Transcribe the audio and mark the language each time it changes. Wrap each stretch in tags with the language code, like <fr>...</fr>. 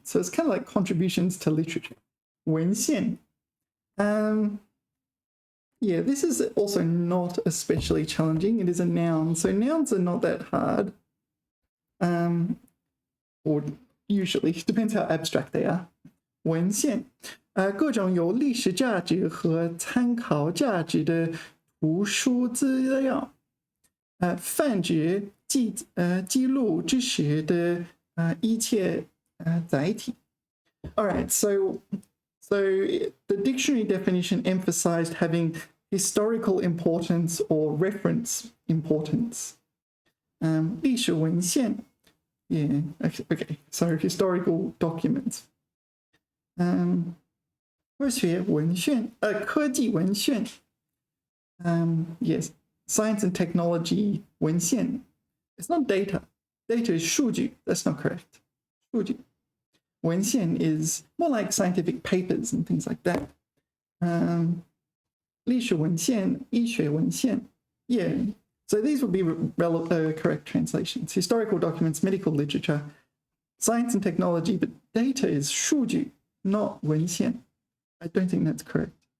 <en>So it's kind of like contributions to literature. 文献 yeah, this is also not especially challenging. It is a noun. So nouns are not that hard. Or usually, depends how abstract they are.</en> <zh>文献各种有历史价值和参考价值的图书资料泛指记录知识的一切载体</zh> <en>Alright, so the dictionary definition emphasized having historical importance or reference importance. 历史文献 Yeah, okay, so historical documents.</en> <zh>科学文献科技文献</zh> <en>yes, science and technology 文献 It's not data. Data is 数据 That's not correct. 数据文献 is more like scientific papers and things like that.</en> <zh>历史文献医学文献 Yeah,</zh> <en>So these would be correct translations. Historical documents, medical literature, science and technology, but data is 数据, not 文献. I don't think that's correct.</en>